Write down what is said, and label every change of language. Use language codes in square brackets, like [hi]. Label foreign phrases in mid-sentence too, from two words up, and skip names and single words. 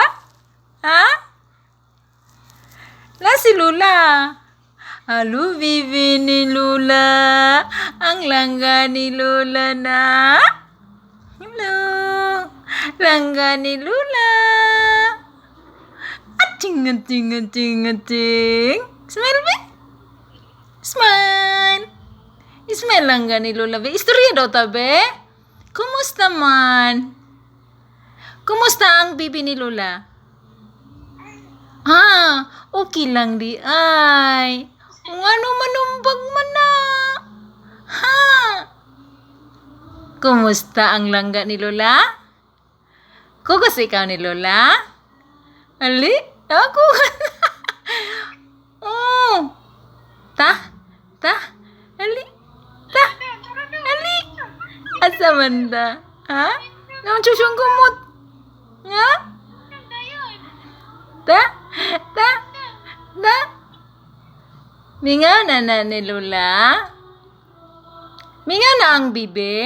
[ceb] Ha? Si Lula? Halo, bibi ni Lula. Ang langga ni Lula na. Hello, langga ni Lula. Ating, ating, ating, ating. Smile, be? Smile. Smile langga ni Lula, be. Istorya daw ta, be? Kumusta man? Kumusta ang bibi ni Lula? Okay lang di ay. Ano manumbag man na. Ha? Kumusta ang langga ni Lola? Kugus ikaw ni Lola? Ali? Ako? Oh. Ta? Ali? Ali? Asa man da? Ha? Nang susong kumot? Nga? Ta? Mingaw na ni Lola? Mingaw na ang bibi?